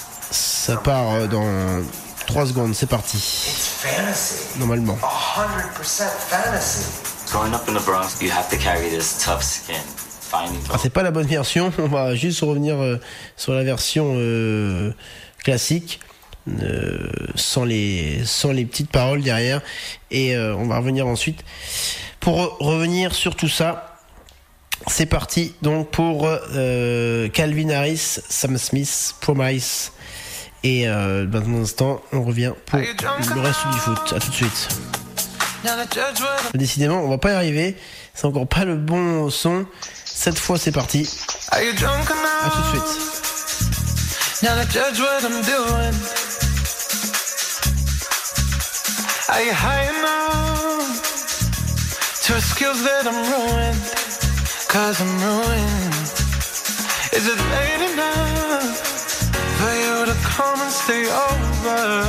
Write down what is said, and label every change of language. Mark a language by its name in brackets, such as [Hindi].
[French] Ça part dans 3 secondes, c'est parti. Normalement. 100% [English] fantasy. Growing up in the Bronx, you have to carry this tough skin. [French] Ah, c'est pas la bonne version, on va juste revenir sur la version classique sans les petites paroles derrière et on va revenir ensuite pour revenir sur tout ça. C'est parti donc pour Calvin Harris, Sam Smith, Promise et dans un instant on revient pour le reste du foot. À tout de suite. Décidément on va pas y arriver, c'est encore pas le bon son. Cette fois, c'est parti. A tout de suite. [English] Now to judge what I'm doing. Are you high enough to excuse that I'm ruined? Cause I'm ruined. Is it late enough for you to come and stay over?